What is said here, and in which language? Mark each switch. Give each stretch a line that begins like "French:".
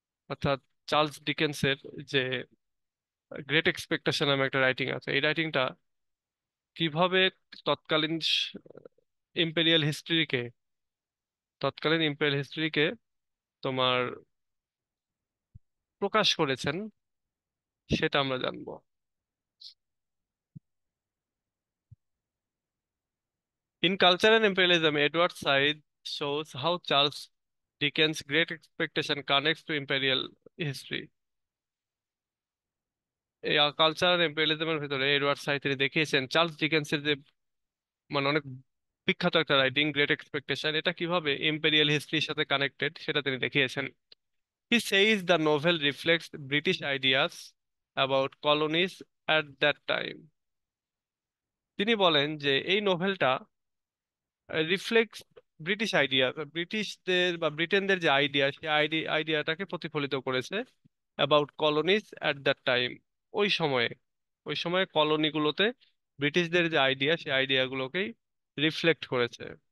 Bangla: অর্থাৎ চার্লস ডিকেন্সের যে great expectation নামে একটা রাইটিং আছে, এই রাইটিংটা কিভাবে তৎকালীন ইম্পেরিয়াল হিস্ট্রিকে, তৎকালীন ইম্পেরিয়াল হিস্ট্রিকে তোমার প্রকাশ করেছেন সেটা আমরা জানবো।
English: In culture and imperialism Edward Said shows how Charles Dickens' Great Expectation connects to imperial history.
Bangla: এই কালচার ইম্পেরিয়ালিজমের ভিতরে এডওয়ার্ড সাইড তিনি দেখিয়েছেন চার্লস ডিকেন্সের যে মানে অনেক বিখ্যাত একটা রাইটিং গ্রেট এক্সপেকটেশন, এটা কিভাবে ইম্পেরিয়াল হিস্ট্রির সাথে কানেক্টেড সেটা তিনি দেখিয়েছেন।
English: He says the novel reflects British ideas about colonies at that time.
Bangla: তিনি বলেন যে এই নোভেলটা
English: reflects British idea,
Bangla: ব্রিটিশদের বা ব্রিটেনদের যে আইডিয়া, সেই আইডিয়াটাকে প্রতিফলিত করেছে
English: About colonies at that time.
Bangla: ওই সময়ে, ওই সময়ে কলোনিগুলোতে ব্রিটিশদের যে আইডিয়া, সেই আইডিয়াগুলোকেই রিফ্লেক্ট করেছে।